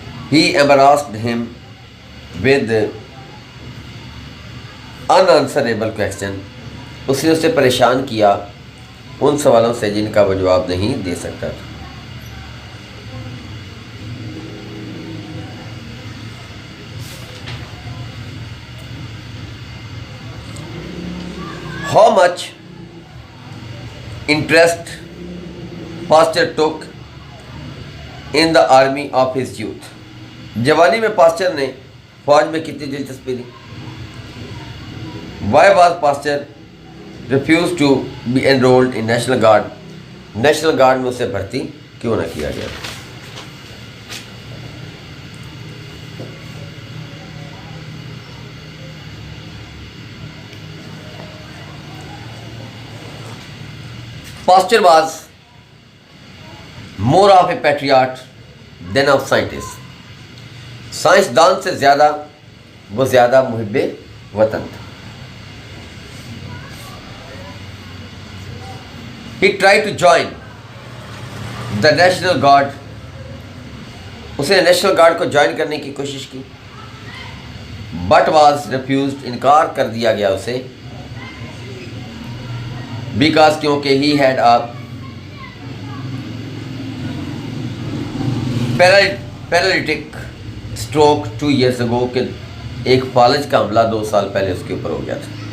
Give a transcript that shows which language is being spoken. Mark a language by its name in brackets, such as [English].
[English] He embarrassed him with unanswerable question. [Urdu] اس نے اسے پریشان کیا ان سوالوں سے جن کا وہ جواب نہیں دے سکتا تھا. [English] How much interest Pasteur took in the army of his youth. [Urdu] جوانی میں پاسچر نے فوج میں کتنی دلچسپی لی؟ [English] Why was Pasteur refused to be enrolled in National Guard? [Urdu] National guard میں اسے بھرتی کیوں نہ کیا گیا؟ [English] Pasteur was more of a patriot than a scientist. [Urdu] سائنسدان سے زیادہ وہ زیادہ محب وطن تھا. [English] He tried to join the National Guard. [Urdu] اس نے نیشنل گارڈ کو جوائن کرنے کی کوشش کی. [English] But was refused. [Urdu] انکار کر دیا گیا اسے. Because کیونکہ [English] he had a paralytic stroke 2 years ago, [Urdu] کہ ایک فالج کا حملہ 2 سال پہلے اس کے اوپر ہو گیا تھا.